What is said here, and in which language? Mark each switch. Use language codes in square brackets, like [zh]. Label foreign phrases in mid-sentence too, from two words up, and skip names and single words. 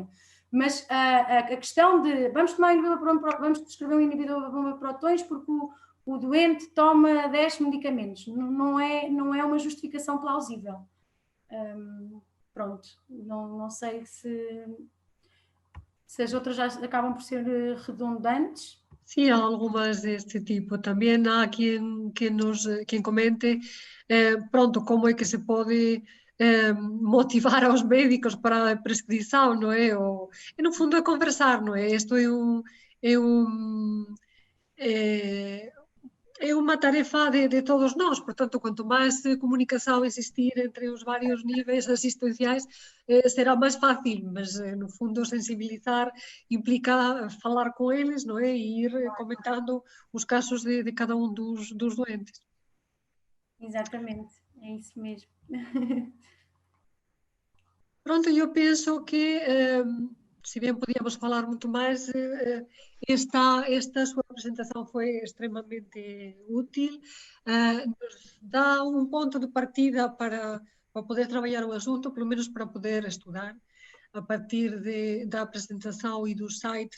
[pt] Mas a questão de vamos prescrever um inibidor da bomba de prótons porque o doente toma 10 medicamentos, não é uma justificação plausível. Pronto, não sei se as outras já acabam por ser redundantes. [gl] Sí, algumas deste tipo. Tamén há quen comente pronto, como é que se pode motivar aos médicos para a prescrição, non é? E no fundo é conversar, non é? Isto é unha tarefa de todos nós, portanto, quanto máis comunicación existir entre os varios niveis asistenciais, será máis fácil, mas no fundo sensibilizar implica falar con eles, non é? E ir comentando os casos de cada un dos doentes. [pt] Exatamente, é isso mesmo. Pronto, eu penso que, se bem podíamos falar muito mais, esta sua apresentação foi extremamente útil, nos dá um ponto de partida para poder trabalhar o assunto, pelo menos para poder estudar, a partir da apresentação e dos sites.